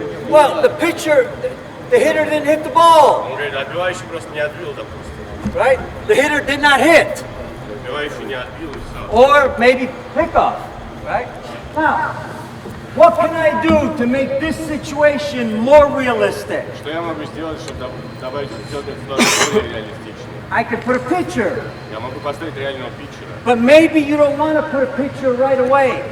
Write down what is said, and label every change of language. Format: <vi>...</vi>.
<en>Well, the pitcher, the hitter didn't hit the ball,</en> <ru>Он говорит, отбивающий просто не отбил, допустим.</ru> <en>right? The hitter did not hit.</en> <ru>Отбивающий не отбил, и все.</ru> <en>Or maybe pickoff, right? Now, What can I do to make this situation more realistic?</en> <ru>Что я могу сделать, чтобы добавить сделать эту ситуацию более реалистичной?</ru> <en>I could put a picture,</en> <ru>Я могу поставить реального питчера.</ru> <en>but maybe you don't want to put a picture right away.</en>